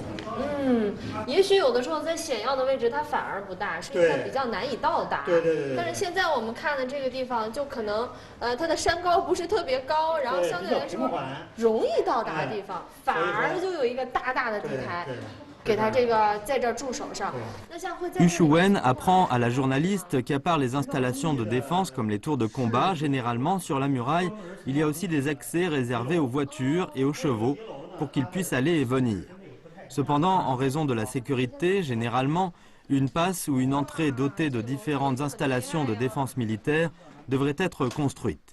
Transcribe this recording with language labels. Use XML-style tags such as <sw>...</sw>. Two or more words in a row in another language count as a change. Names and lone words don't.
<zh>也许有的时候在险要的位置它反而不大，是因为它比较难以到达。对。但是现在我们看的这个地方，就可能它的山高不是特别高，然后相对来说容易到达的地方，反而就有一个大大的地台。</zh> <fr>Yu Shuwen apprend à la journaliste qu'à part les installations de défense comme les tours de combat, généralement sur la muraille, il y a aussi des accès réservés aux voitures et aux chevaux pour qu'ils puissent aller et venir. Cependant, en raison de la sécurité, généralement, une passe ou une entrée dotée de différentes installations de défense militaire devrait être construite.</fr>